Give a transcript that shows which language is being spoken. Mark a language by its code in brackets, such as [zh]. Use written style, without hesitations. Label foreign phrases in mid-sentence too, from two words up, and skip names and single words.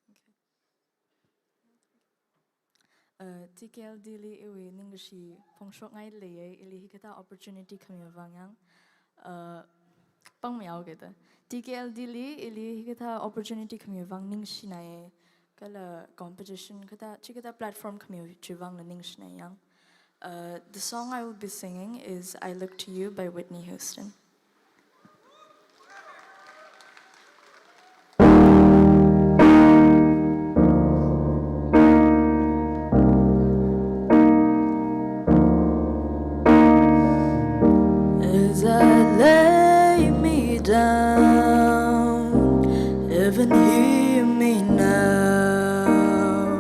[en] Okay. [nmf] TKLD li iwi ningshi pongshok ngai le ili hikata opportunity kami wangyang. Pang miao kita. TKLD li ili hikata opportunity kami wang ningshi nai kala competition kata chikata platform kami chiwang na ningshi nai yang. [en] The song I will be singing is "I Look to You" by Whitney Houston. As I lay me down, heaven hear me now.